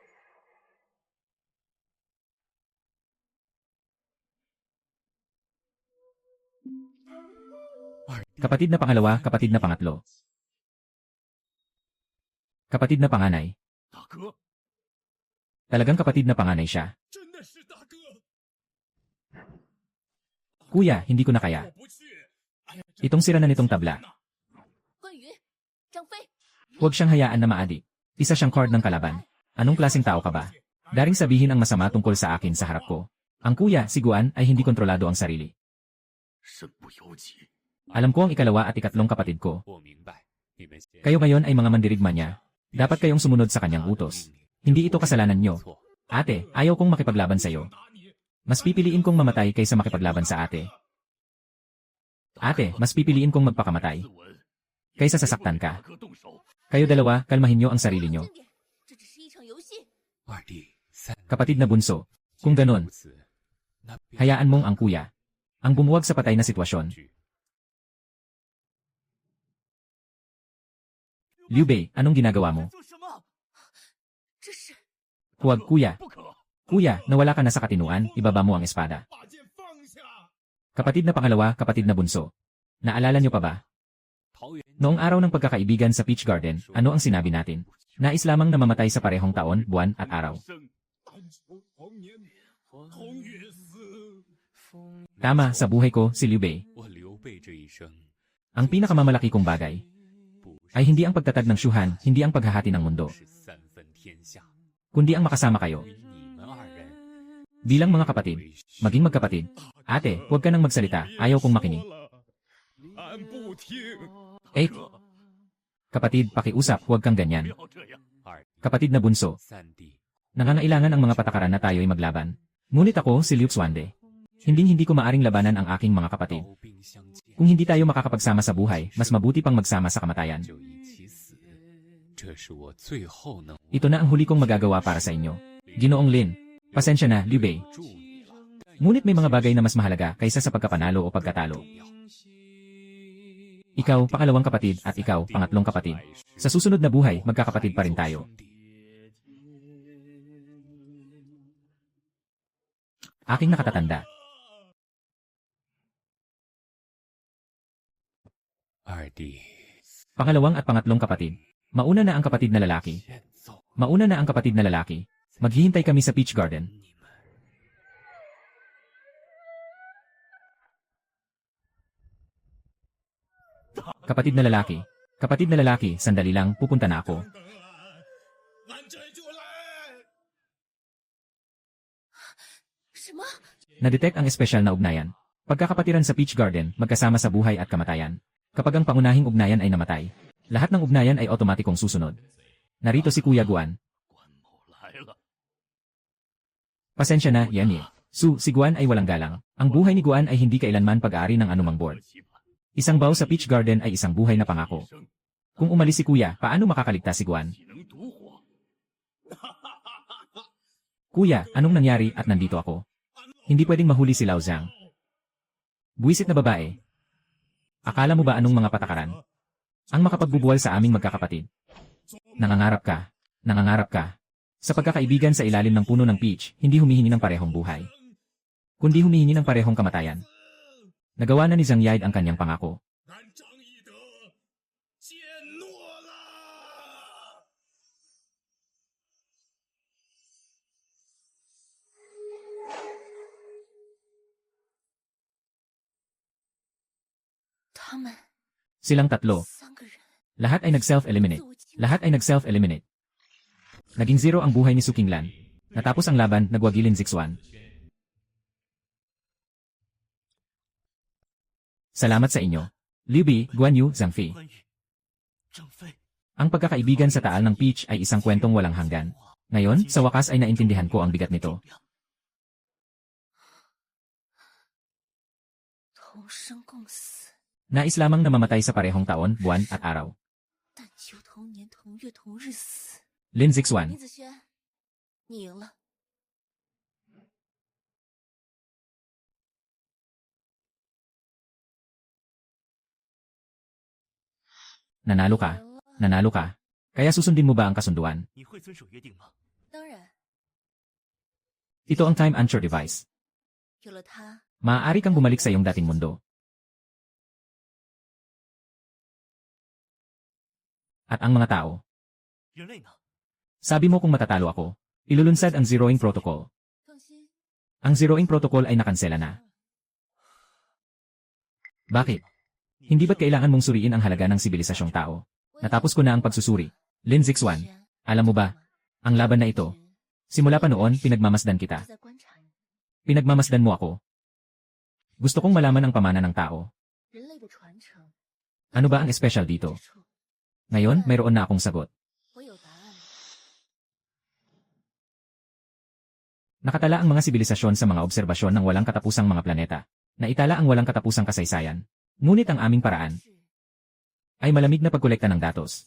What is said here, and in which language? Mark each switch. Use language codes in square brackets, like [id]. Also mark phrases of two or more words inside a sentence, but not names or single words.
[tl] Kapatid na pangalawa, kapatid na pangatlo. Kapatid na panganay. [zh] 大哥， [tl] Talagang kapatid na panganay siya. [zh] 真的是大哥， [tl] Kuya, hindi ko na kaya. [zh] 我不去。哎呀， [tl] Itong sira na nitong tabla. [zh] 关羽、张飞， [tl] Huwag siyang hayaan na maadik. Isa siyang card ng kalaban. Anong klaseng tao ka ba? Daring sabihin ang masama tungkol sa akin sa harap ko. Ang kuya, si Guan, ay hindi kontrolado ang sarili. [zh] 身不由己。 [tl] Alam ko ang ikalawa at ikatlong kapatid ko. [zh] 我明白，你们先 [tl] Kayo ngayon ay mga mandirigma niya. Dapat kayong sumunod sa kanyang utos. Hindi ito kasalanan nyo. Ate, ayaw kong makipaglaban sa'yo. Mas pipiliin kong mamatay kaysa makipaglaban sa ate. Ate, mas pipiliin kong magpakamatay kaysa sasaktan ka. Kayo dalawa, kalmahin nyo ang sarili nyo. [zh] 这只是一场游戏。二弟，三 [tl] Kapatid na bunso. Kung ganon, [zh] 如此，那便 [tl] hayaan mong ang kuya ang bumuwag sa patay na sitwasyon. Liu Bei, anong ginagawa mo? [zh] 做什么？这是 [tl] Huwag kuya. [zh] 不可！ [tl] Kuya, nawala ka na sa katinuan, ibaba mo ang espada. [zh] 把剑放下！ [tl] Kapatid na pangalawa, kapatid na bunso. Naalala nyo pa ba? [zh] 桃园 [tl] Noong araw ng pagkakaibigan sa Peach Garden, ano ang sinabi natin? Nais lamang na mamatay sa parehong taon, buwan at araw. [zh] 但求同年同月死。 [tl] Tama, sa buhay ko, si Liu Bei. [zh] 我刘备这一生 [tl] Ang pinakamamalaki kong bagay [zh] 不 [tl] ay hindi ang pagtatag ng syuhan, hindi ang paghahati ng mundo, [zh] 是三分天下， [tl] kundi ang makasama kayo. [zh] 于你们二人 [tl] Bilang mga kapatid, maging magkapatid. Ate, huwag ka nang magsalita, ayaw kong makinig. [zh] 俺不听， [tl] Eh, kapatid, pakiusap, huwag kang ganyan. [zh] 不要这样。二 [tl] Kapatid na bunso, [zh] 三弟， [tl] nangangailangan ang mga patakaran na tayo'y maglaban. Ngunit ako, si Liu Xuande. Hindi ko maaring labanan ang aking mga kapatid. [zh] 刀兵相见 [tl] Kung hindi tayo makakapagsama sa buhay, mas mabuti pang magsama sa kamatayan. [zh] 就一起死，这是我最后能 [tl] Ito na ang huli kong magagawa para sa inyo. Ginoong Lin, pasensya na, Liu Bei. [zh] 助你了。 [tl] Ngunit may mga bagay na mas mahalaga kaysa sa pagkapanalo o pagkatalo. Ikaw, pakalawang kapatid, at ikaw, pangatlong kapatid. Sa susunod na buhay, magkakapatid pa rin tayo. Aking nakatatanda. [zh] 二弟， [tl] Pangalawang at pangatlong kapatid. Mauna na ang kapatid na lalaki. [zh] 先走， [tl] Mauna na ang kapatid na lalaki. Maghihintay kami sa Peach Garden. [zh] 你们 [tl] Kapatid na lalaki. Kapatid na lalaki, sandali lang, pupunta na ako. [zh] 俺这就来。什么？ [tl] Na-detect ang espesyal na ugnayan. Pagkakapatiran sa Peach Garden, magkasama sa buhay at kamatayan. Kapag ang pangunahing ugnayan ay namatay, lahat ng ugnayan ay otomatikong susunod. Narito si Kuya Guan. [zh] 关某来了， [tl] Pasensya na, yan eh. Si Guan ay walang galang. Ang buhay ni Guan ay hindi kailanman pag-aari ng anumang board. [zh] 期盼 [tl] Isang bow sa Peach Garden ay isang buhay na pangako. [zh] 生 [tl] Kung umalis si Kuya, paano makakaligtas si Guan? [zh] 岂能独活？ [tl] Kuya, anong nangyari at nandito ako? Hindi pwedeng mahuli si Lao Zhang. Buwisit na babae. Akala mo ba anong mga patakaran? Ang makapagbubuwal sa aming magkakapatid. Nangangarap ka. Nangangarap ka. Sa pagkakaibigan sa ilalim ng puno ng peach, hindi humihingi ng parehong buhay, kundi humihingi ng parehong kamatayan. Nagawa na ni Zhang Yaid ang kanyang pangako. [zh] 俺张翼德怯懦了。他们 [tl] Silang tatlo. [zh] 三个人 [tl] Lahat ay nag-self-eliminate. Lahat ay nag-self-eliminate. Naging zero ang buhay ni Su Qinglan. Natapos ang laban, nagwagilin Zixuan. Salamat sa inyo. Liu Bei, Guan Yu, Zhang Fei. [zh] 关羽、张飞， [tl] Ang pagkakaibigan sa taal ng Peach ay isang kwentong walang hanggan. Ngayon, sa wakas ay naintindihan ko ang bigat nito. [zh] 同生共死， [tl] Nais lamang na mamatay sa parehong taon, buwan at araw. [zh] 但求同年同月同日死。 Lin Zixuan. 林子轩，你赢了。 [tl] Nanalo ka. Nanalo ka. Kaya susundin mo ba ang kasunduan? [zh] 你会遵守约定吗？当然， [tl] Ito ang [en] time anchor device. [zh] 有了它， [tl] Maaari kang bumalik sa iyong dating mundo. At ang mga tao. [zh] 人类呢？ [tl] Sabi mo kung matatalo ako. Ilulunsad ang zeroing protocol. [zh] 放心， [tl] Ang zeroing protocol ay nakansela na. Bakit? Hindi ba't kailangan mong suriin ang halaga ng sibilisasyong tao? Natapos ko na ang pagsusuri. Lin Zixuan, alam mo ba, ang laban na ito, simula pa noon pinagmamasdan kita. [zh] 在观察你， [tl] Pinagmamasdan mo ako. Gusto kong malaman ang pamana ng tao. [zh] 人类的传承。 [tl] Ano ba ang espesyal dito? [zh] 之处 [tl] Ngayon, mayroon na akong sagot. [zh] 我有答 [tl] Nakatala ang mga sibilisasyon sa mga obserbasyon ng walang katapusang mga planeta. Naitala ang walang katapusang kasaysayan. Ngunit ang aming paraan ay malamig na pagkolekta ng datos.